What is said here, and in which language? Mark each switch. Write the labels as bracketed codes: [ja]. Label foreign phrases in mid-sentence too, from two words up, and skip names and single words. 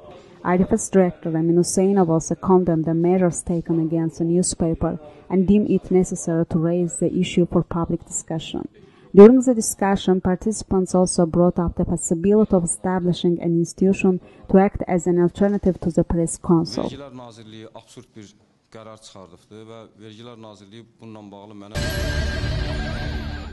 [en] IDFS Director Emin Huseinov also condemned the measures taken against the newspaper and deemed it necessary to raise the issue for public discussion. During the discussion, participants also brought up the possibility of establishing an institution to act as an alternative to the press council. [az] Vergiler Nazirliyi absurd bir qərar çıxardıbdı və Vergiler Nazirliyi bununla bağlı mənə